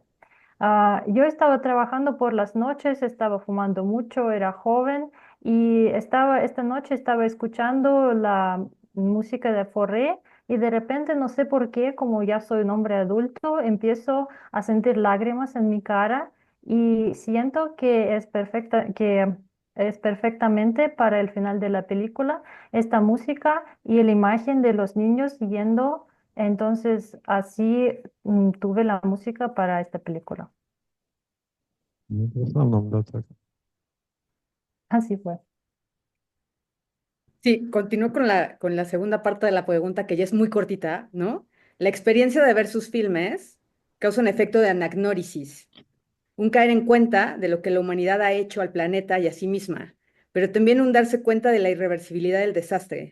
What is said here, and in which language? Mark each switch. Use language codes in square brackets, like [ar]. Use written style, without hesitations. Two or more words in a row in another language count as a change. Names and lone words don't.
[es] Yo estaba trabajando por las noches, estaba fumando mucho, era joven y esta noche estaba escuchando la música de Forré y de repente no sé por qué, como ya soy un hombre adulto, empiezo a sentir lágrimas en mi cara y siento que es perfectamente para el final de la película esta música y la imagen de los niños yendo. Entonces, así tuve la música para esta película. [ru] Ну, в основном, да, так. [es] Así fue. Sí, continúo con la segunda parte de la pregunta, que ya es muy cortita, ¿no? La experiencia de ver sus filmes causa un efecto de anagnórisis, un caer en cuenta de lo que la humanidad ha hecho al planeta y a sí misma, pero también un darse cuenta de la irreversibilidad del desastre.